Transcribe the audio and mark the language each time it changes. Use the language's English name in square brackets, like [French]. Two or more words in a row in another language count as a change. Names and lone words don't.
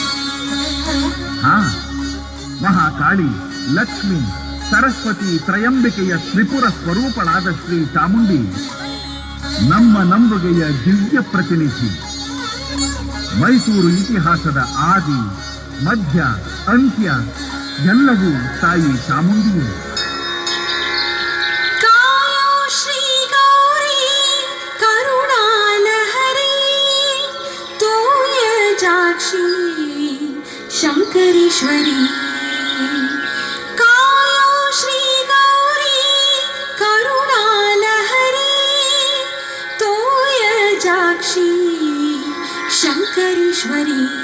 [Kannada] ಮಹಾಕಾಳಿ, ಲಕ್ಷ್ಮಿ, ಸರಸ್ವತಿ, ತ್ರಯಂಬಿಕೆಯ ತ್ರಿಪುರ ಸ್ವರೂಪಳಾದ ಶ್ರೀ ಚಾಮುಂಡಿ ನಮ್ಮ ನಂಬುಗೆಯ ದಿವ್ಯ ಪ್ರತಿನಿಧಿ. ಮೈಸೂರು ಇತಿಹಾಸದ ಆದಿ, ಮಧ್ಯ, ಅಂತ್ಯ ಎಲ್ಲವೂ ತಾಯಿ ಚಾಮುಂಡಿಯೇ. ಶಂಕರೇಶ್ವರಿ ಕಾಯೋ ಶ್ರೀ ಗೌರಿ ಕರುಣಾಲಹರಿ ತೋಯ ಜಾಕ್ಷಿ ಶಂಕರೇಶ್ವರಿ